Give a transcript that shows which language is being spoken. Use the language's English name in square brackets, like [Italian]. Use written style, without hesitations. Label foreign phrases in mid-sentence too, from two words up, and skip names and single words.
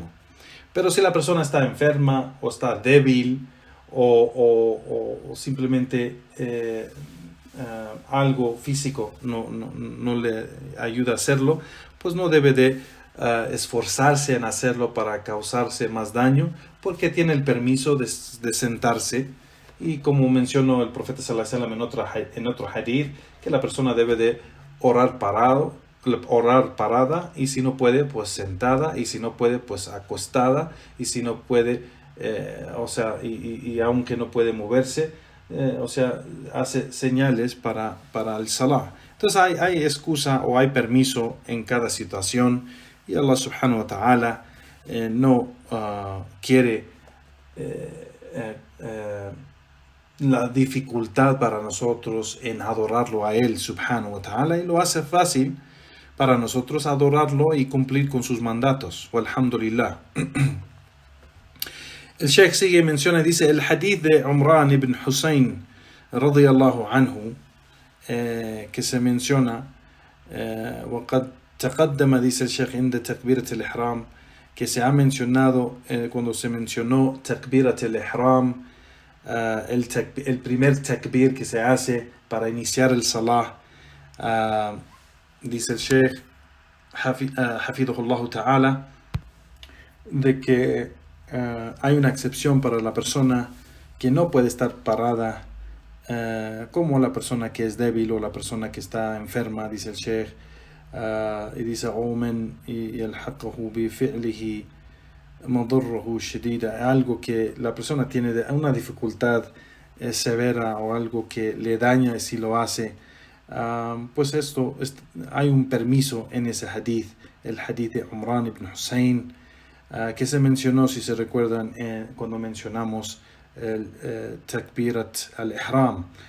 [Spanish] Pero si la persona está enferma o está débil o simplemente algo físico no le ayuda a hacerlo, pues no debe de esforzarse en hacerlo para causarse más daño, porque tiene el permiso de sentarse. Y como mencionó el profeta [Arabic] صلى الله عليه وسلم [Spanish] en otro hadith, que la persona debe de orar parada, y si no puede, pues sentada, y si no puede, pues acostada, y si no puede, y aunque no puede moverse, hace señales para el salah. Entonces hay excusa o hay permiso en cada situación, y Allah [Arabic] سبحانه وتعالى [Spanish] no quiere la dificultad para nosotros en adorarlo a Él [Arabic] سبحانه وتعالى, [Spanish] y lo hace fácil para nosotros adorarlo y cumplir con sus mandatos. Walhamdulillah. El Sheikh sigue, menciona, dice, el hadith de Umran ibn Husayn [Arabic] رضي الله عنه, [Spanish] que se menciona, [Arabic] وقد تقدم, [Spanish] dice el Sheikh, [Arabic] عند تكبيرة الإحرام, [Spanish] que se ha mencionado cuando se mencionó [Arabic] تكبيرة الإحرام, [Spanish] el primer takbir que se hace para iniciar el salah. Dice el Sheikh [Arabic] حفظه الله تعالى, [Spanish] de que hay una excepción para la persona que no puede estar parada, como la persona que es débil o la persona que está enferma, dice el Sheikh, y dice [Arabic] يلحقه بفعله مضرته شديدة, [Spanish] algo que la persona tiene una dificultad severa o algo que le daña si lo hace, pues hay un permiso en ese hadith, el hadith de Umran ibn Husayn, que se mencionó, si se recuerdan, cuando mencionamos el [Arabic] تكبيرة الإحرام.